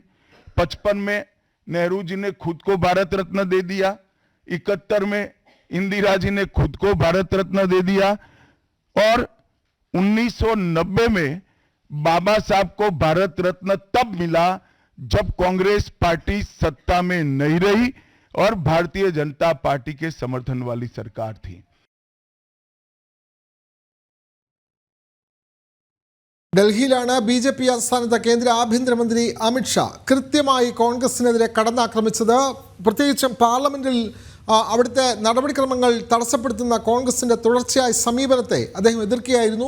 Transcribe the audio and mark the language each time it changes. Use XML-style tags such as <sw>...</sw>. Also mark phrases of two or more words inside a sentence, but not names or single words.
<hi>55 में नेहरू जी ने खुद को भारत रत्न दे दिया, 71 में इंदिरा जी ने खुद को भारत रत्न दे दिया और 1990 में बाबा साहब को भारत रत्न तब मिला जब कांग्रेस पार्टी सत्ता में नहीं रही और भारतीय जनता पार्टी के समर्थन वाली सरकार थी.</hi> <ml>ഡൽഹിയിലാണ് BJP ആസ്ഥാനത്ത് കേന്ദ്ര ആഭ്യന്തരമന്ത്രി അമിത്ഷാ കൃത്യമായി കോൺഗ്രസിനെതിരെ കടന്നാക്രമിച്ചത്. പ്രത്യേകിച്ചും പാർലമെന്റിൽ അവിടുത്തെ നടപടിക്രമങ്ങൾ തടസ്സപ്പെടുത്തുന്ന കോൺഗ്രസിൻ്റെ തുടർച്ചയായ സമീപനത്തെ അദ്ദേഹം എതിർക്കുകയായിരുന്നു.</ml>